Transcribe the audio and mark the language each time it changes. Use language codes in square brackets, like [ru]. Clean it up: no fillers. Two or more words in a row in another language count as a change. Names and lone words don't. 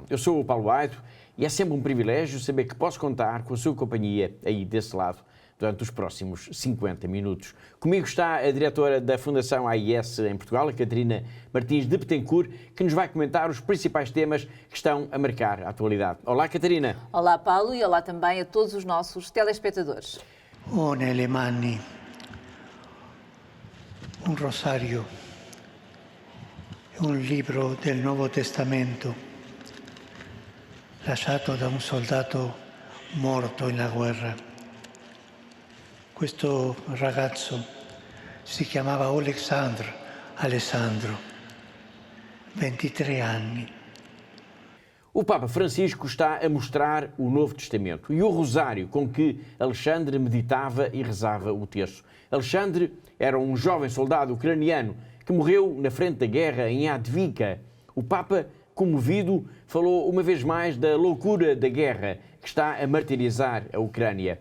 [pt] Eu sou o Paulo Aito e é sempre um privilégio saber que posso contar com a sua companhia aí desse lado durante os próximos 50 minutos. Comigo está a diretora da Fundação AIS em Portugal, a Catarina Martins de Betancourt, que nos vai comentar os principais temas que estão a marcar a atualidade. Olá, Catarina. Olá, Paulo, e olá também a todos os nossos telespectadores. [it] Ho nelle mani un rosario e un libro del Nuovo Testamento lasciato da un soldato morto nella guerra. Questo ragazzo si chiamava Alessandro, 23 anni. [pt] O Papa Francisco está a mostrar o Novo Testamento e o rosário com que Alexandre meditava e rezava o terço. Alexandre era um jovem soldado ucraniano que morreu na frente da guerra em Advika. O Papa, comovido, falou uma vez mais da loucura da guerra que está a martirizar a Ucrânia.